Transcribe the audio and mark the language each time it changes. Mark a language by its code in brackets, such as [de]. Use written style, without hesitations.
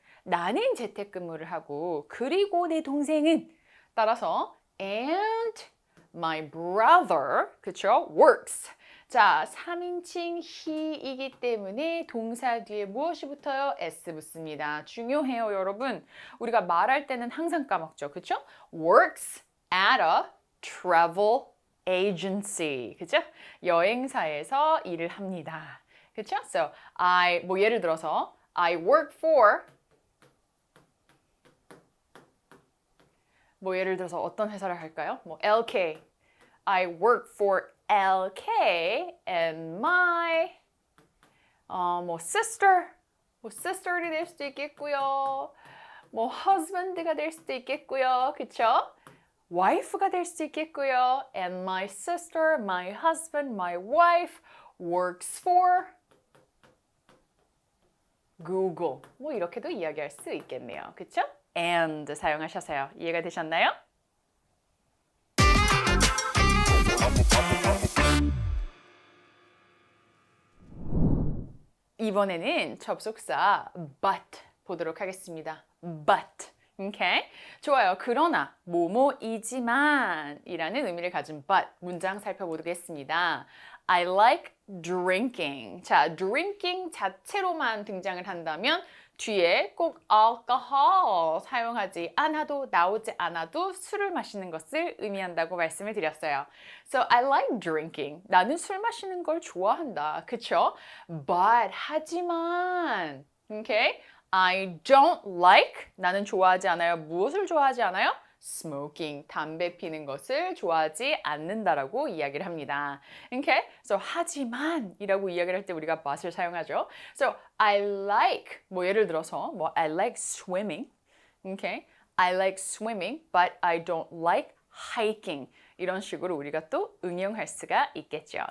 [ko] 나는 재택근무를 하고 그리고 내 동생은 따라서 [en] and my brother, [ko] 그쵸? [en] works. [ko] 자, 3인칭 he이기 때문에 동사 뒤에 무엇이 붙어요? s 붙습니다. 중요해요, 여러분. 우리가 말할 때는 항상 까먹죠. 그쵸? [en] works at a travel agency. [ko] 그죠? 여행사에서 일을 합니다. 그쵸? So, 뭐 예를 들어서 [en] I work for, [ko] 뭐 예를 들어서 어떤 회사를 할까요? 뭐 LK. [en] I work for LK and my 뭐 sister, 뭐 sister이 [ko] 될 수도 있겠고요. 뭐 husband가 될 수도 있겠고요. 그쵸? wife가 될 수도 있겠고요. [en] And my sister, my husband, my wife works for Google. [ko] 뭐 이렇게도 이야기할 수 있겠네요. 그쵸? and 사용하셔서요. 이해가 되셨나요? 이번에는 접속사 but 보도록 하겠습니다. [en] but. Okay? 좋아요. [ko] 그러나 뭐뭐이지만 이라는 의미를 가진 but 문장 살펴보겠습니다. [en] I like drinking. [ko] 자, drinking 자체로만 등장을 한다면 뒤에 꼭 alcohol 사용하지 않아도 나오지 않아도 술을 마시는 것을 의미한다고 말씀을 드렸어요. [en] So I like drinking. [ko] 나는 술 마시는 걸 좋아한다. 그쵸? [en] But [ko] 하지만 [en] okay? I don't like, [ko] 나는 좋아하지 않아요. 무엇을 좋아하지 않아요? smoking, 담배 피는 것을 좋아하지 않는다라고 이야기를 합니다. [en] Okay? [ko] So, 하지만 이라고 이야기를 할 때 우리가 but을 사용하죠. [en] So, I like, [ko] 뭐 예를 들어서 [en] 뭐 I like swimming. Okay? I like swimming, but I don't like hiking. [ko] 이런 식으로 우리가 또 응용할 수가 있겠죠.